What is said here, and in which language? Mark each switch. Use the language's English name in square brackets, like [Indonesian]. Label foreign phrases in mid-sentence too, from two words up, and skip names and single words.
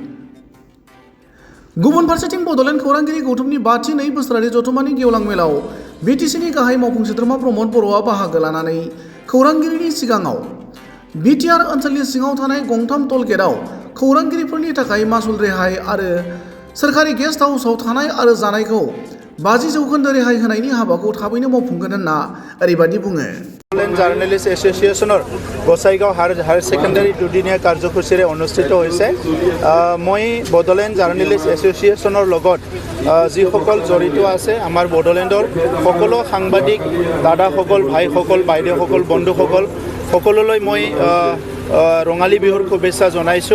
[Bodo] गुबुन फारसेथिं बड'लेण्ड खौरांगिरि गौथुमनि 5थि बोसोरारि जथुम्मानि गेवलां मेलाव बिटिसिनि गाहाय मावफुं सोद्रोमा प्रमद बर'आ बाहागो लानानै खौरांगिरिनि सिगाङाव बिटिआर ओनसोलनि सिङाव थानाय गंथाम टल गेटआव खौरांगिरिफोरनि थाखाय मासुल रेहाय आरो सोरखारि गेस्ट हाउसआव थानाय आरो जानायखौ 50% रेहाय होनायनि हाबाखौ थाबैनो मावफुंगोन होनना ओरैबायदि बुङो। [Assamese] बड'लेण्ड জাৰ্নেলিষ্ট এছ'চিয়েশ্যনৰ গোসাইগাঁও হায়াৰ ছেকেণ্ডাৰী দুদিনীয়া কাৰ্যসূচীৰে অনুষ্ঠিত হৈছে। মই বড'লেণ্ড জাৰ্নেলিষ্ট এছ'চিয়েশ্যনৰ লগত যিসকল জড়িত আছে আমাৰ বড'লেণ্ডৰ সকলো সাংবাদিক দাদাসকল, ভাইসকল, বাইদেউসকল, বন্ধুসকল সকলোলৈ মই ৰঙালী বিহুৰ শুভেচ্ছা জনাইছোঁ।